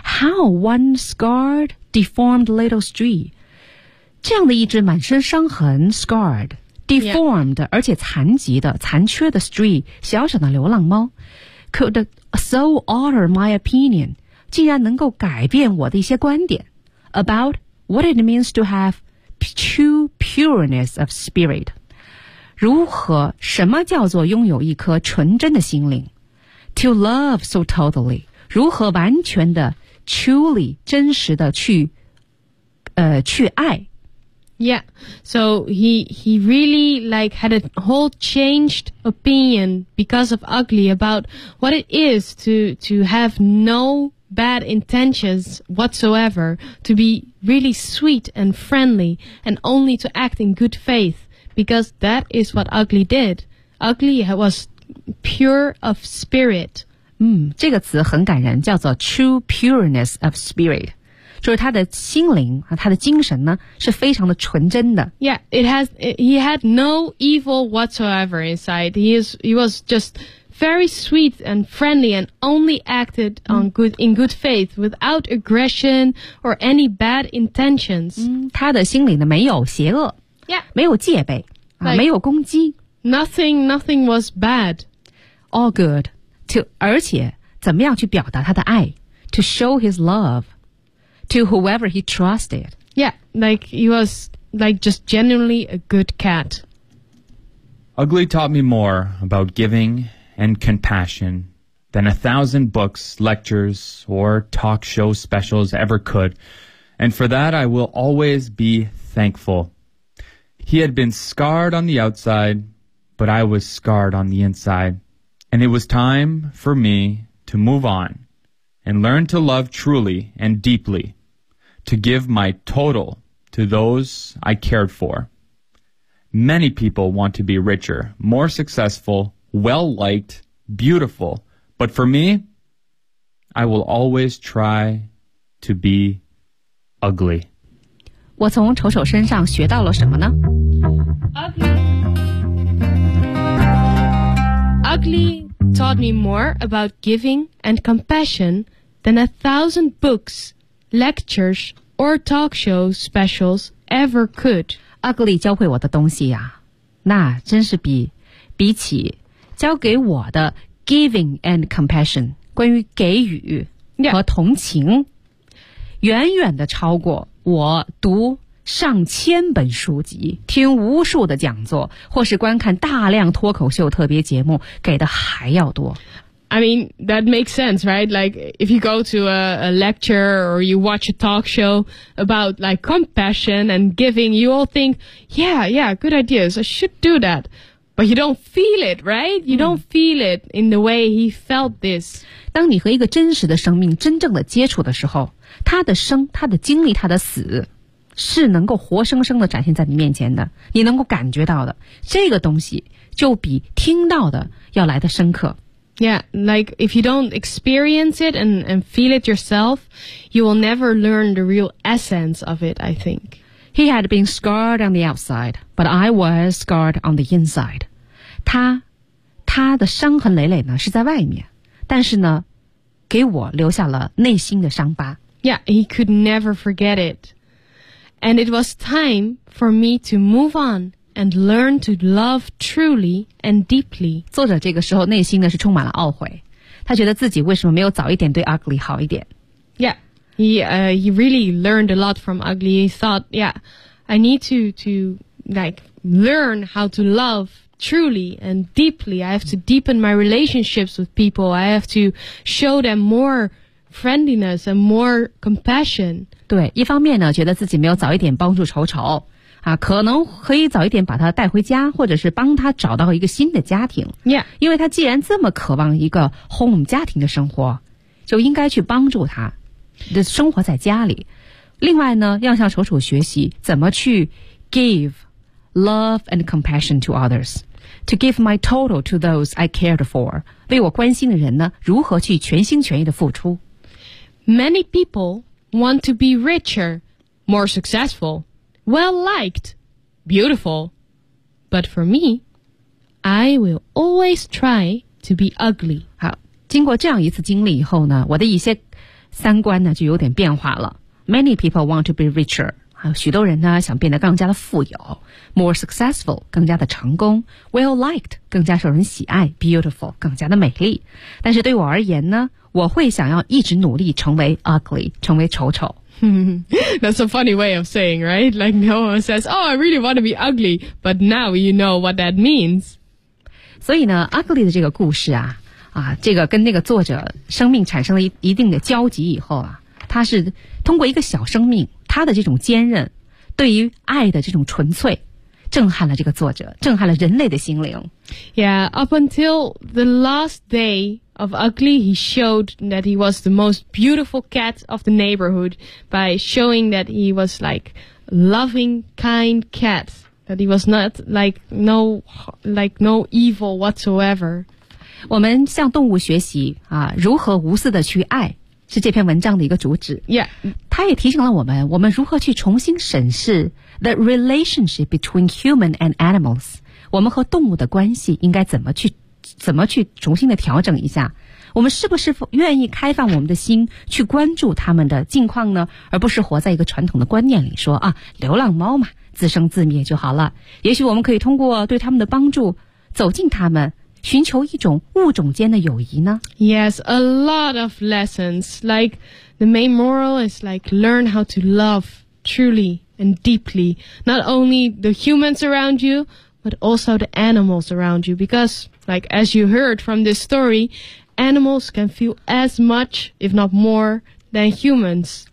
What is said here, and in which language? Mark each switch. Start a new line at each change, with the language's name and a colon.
English: How one scarred, deformed little stray,
Chinese: 这样的一只满身伤痕
English: scarred, deformed,、 yeah.
Chinese: 而且残疾的、残缺的 stray, 小小的流浪猫
English: could so alter my opinion,
Chinese: 竟然能够改变我的一些观点
English: about what it means to have true pureness of spirit,
Chinese: 如何、什么叫做拥有一颗纯真的心灵
English: to love so totally,
Chinese: 如何完全的 truly, 真实的去爱
English: Yeah, so he really like had a whole changed opinion because of Ugly about what it is to have no bad intentions whatsoever, to be really sweet and friendly and only to act in good faith, because that is what Ugly did. Ugly was pure of spirit.
Chinese: 这个词很感人，叫做
English: true pureness of spirit.
Chinese: 就是他的心灵啊，他的精神呢是非常的纯真的。
English: Yeah, he had no evil whatsoever inside. He was just very sweet and friendly and only acted on good faith without aggression or any bad intentions.
Chinese: 他的心里呢没有邪恶。
English: Yeah.
Chinese: 没有戒备、啊 like, 没有攻击。
English: Nothing was bad. All good.
Chinese: 而且怎么样去表达他的爱
English: To show his love to whoever he trusted. Yeah, like he was like just genuinely a good cat. Ugly taught me more about giving and compassion than 1,000 books, lectures, or talk show specials ever could. And for that, I will always be thankful. He had been scarred on the outside, but I was scarred on the inside. And it was time for me to move on and learn to love truly and deeply, to give my total to those I cared for. Many people want to be richer, more successful, well-liked, beautiful. But for me, I will always try to be ugly.
Chinese: 我从丑丑身上学到了什么呢？
English: Ugly taught me more about giving and compassion than 1,000 books, lectures, or talk show specials ever could.
Chinese: Ugly 教会我的东西呀、啊，那真是比起教给我的
English: giving and compassion
Chinese: 关于给予和同情、
English: yeah.
Chinese: 远远的超过我读上千本书籍听无数的讲座或是观看大量脱口秀特别节目给的还要多。
English: I mean, that makes sense, right? Like, if you go to a lecture or you watch a talk show about, like, compassion and giving, you all think, yeah, good ideas, I should do that. But you don't feel it, right? You don't feel it in the way he felt this.
Chinese: 当你和一个真实的生命真正的接触的时候，他的生，他的经历，他的死，是能够活生生的展现在你面前的，你能够感觉到的，这个东西就比听到的要来的深刻。
English: Yeah, like if you don't experience it and feel it yourself, you will never learn the real essence of it, I think. He had been scarred on the outside, but I was scarred on the inside.
Chinese: 他的伤痕累累呢是在外面，但是呢，给我留下了内心的伤疤。
English: Yeah, he could never forget it. And it was time for me to move on. And learn to love truly and deeply.
Chinese: 作者这个时候内心呢是充满了懊悔，他觉得自己为什么没有早一点对 Ugly 好一点。
English: Yeah, he really learned a lot from Ugly. He thought, yeah, I need to like learn how to love truly and deeply. I have to deepen my relationships with people. I have to show them more friendliness and more compassion.
Chinese: 对，一方面呢，觉得自己没有早一点帮助丑丑。啊，可能可以早一点把他带回家，或者是帮他找到一个新的家庭。
English: Yeah.
Chinese: 因为他既然这么渴望一个 home 家庭的生活，就应该去帮助他的生活在家里。另外呢，要向丑丑学习怎么去
English: give love and compassion to others, to give my total to those I cared for,
Chinese: 为我关心的人呢，如何去全心全意的付出。
English: Many people want to be richer, more successful. Well-liked, beautiful, but for me, I will always try to be ugly.
Chinese: 好，经过这样一次经历以后呢，我的一些三观呢就有点变化了。
English: Many people want to be richer.
Chinese: 好，许多人呢想变得更加的富有。
English: More successful,
Chinese: 更加的成功。 Well-liked, 更加受人喜爱。Beautiful, 更加的美丽。但是对我而言呢，我会想要一直努力成为 ugly, 成为丑丑。
English: That's a funny way of saying, right? Like no one says, oh, I really want to be ugly, but now you know what that means.
Chinese: 所以呢 ,ugly 的这个故事啊啊这个跟那个作者生命产生了 一定的交集以后啊，他是通过一个小生命他的这种坚韧对于爱的这种纯粹震撼了这个作者震撼了人类的心灵。
English: Yeah, up until the last day,Of ugly, he showed that he was the most beautiful cat of the neighborhood by showing that he was like loving, kind cat. That he was not like no evil whatsoever.
Chinese: 我们向动物学习啊，如何无私的去爱，是这篇文章的一个主旨。
English: Yeah,
Chinese: 他也提醒了我们，我们如何去重新审视
English: the relationship between human and animals.
Chinese: 我们和动物的关系应该怎么去重新的调整一下我们是不是愿意开放我们的心去关注他们的近况呢？而不是活在一个传统的观念里说啊，流浪猫嘛，自生自灭就好了。也许我们可以通过对他们的帮助走近他们，寻求一种物种间的友谊呢？
English: Yes, a lot of lessons. Like, the main moral is like, learn how to love truly and deeply. Not only the humans around you, but also the animals around you. Because, like, as you heard from this story, animals can feel as much, if not more, than humans.